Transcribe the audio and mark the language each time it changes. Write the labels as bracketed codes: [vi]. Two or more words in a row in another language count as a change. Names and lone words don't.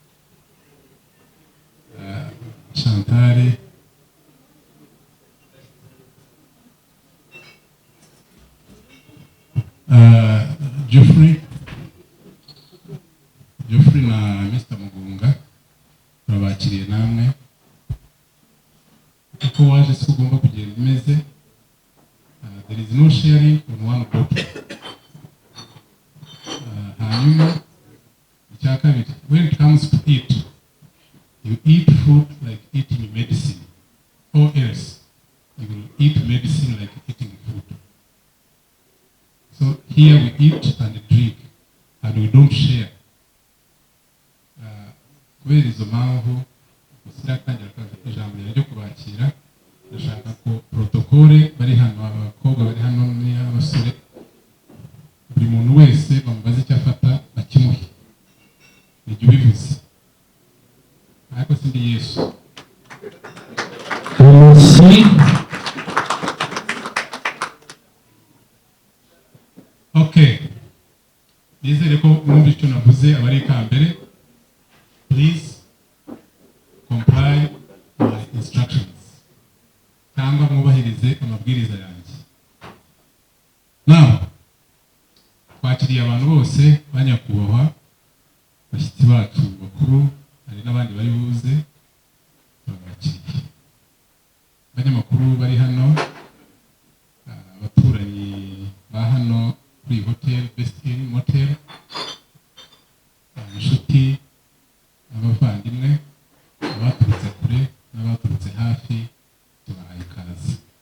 [rw] Chantal Geoffrey na Mr. Mugunga turabakiriye namwe uko waje si ugomba kugenda imeze. [en] There is no sharing on one bottle. [rw] Hanyuma icya kabiri, [en] when it comes to eat, you eat food like eating medicine, or else you will eat medicine like eating food. So here we eat and drink and we don't share. [rw] Kubera izo mpamvu usiratangira ijambo ryo kubakira, ndashaka ko protocole bari hano, abakobwa bari hano n'abasore, buri muntu wese bamubaze icyo afata bakimuhe. Nijye ubivuze ariko sindi Yesu. Okay, nizere ko mwumva icyo navuze abari ikambere. [en] Please comply my instructions [rw] cyangwa mwubahirize amabwiriza yanjye. Now twakiriye abantu bose banyakubahwa, bashyitsi bacu bakuru, hari n'abandi bari buze babakiriye, abanyamakuru bari hano, abaturanyi ba hano kuri hotel Best in Motel, inshuti, abavandimwe, abaturutse kure n'abaturutse hafi, tubahaye ikaze.